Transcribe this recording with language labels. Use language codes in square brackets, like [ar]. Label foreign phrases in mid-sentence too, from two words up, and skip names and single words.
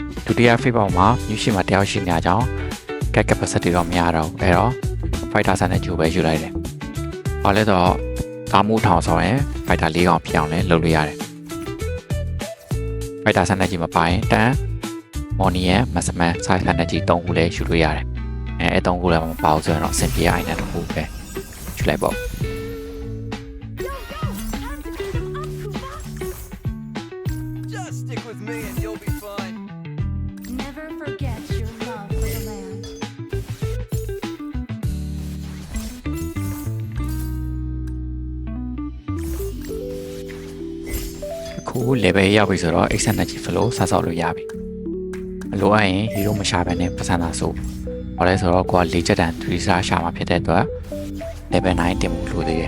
[my] ဒုတိယ phase ပေါက်မှာမြူးရှိမှာတယောက်ရှိနေကြအောင် [en] get capacity [my] တော့မရတော့ဘူးအဲ့တော့ fighter ဆန်တဲ့ဂျူပဲယူလိုက်တယ်။ဘာလဲတော့ကားမှုထောင်ဆောင်ရင် fighter ၄កောင်ဖြစ်အောင်လဲလုပ်လို့ရတယ်။ fighter ဆန်တဲ့ကြီးမပိုင်တန်မော်နီရဲ့ [en] maximum size [my] ဆန်တဲ့ကြီး3ခုလဲယူလို့ရတယ်။အဲ3ခုလည်းမပေါဆိုရင်တော့အဆင်ပြေအိုင်နဲ့တစ်ခုပဲယူလိုက်ပေါ့။ [en] Just stick with me and you'll be fine. Never forget your love for the land. [my] အခု level ရောက်ပြီဆိုတော့ [en] extended flow [my] စဆောက်လို့ရပြီမလိုအပ်ရင် hero မရှာဘဲနဲ့ပတ်စံသာဆိုဘာလဲဆိုတော့ကိုက၄ချက်တန်3 star ရှာမှာဖြစ်တဲ့အတွက် level 9တင်မှုလို့သေးတယ်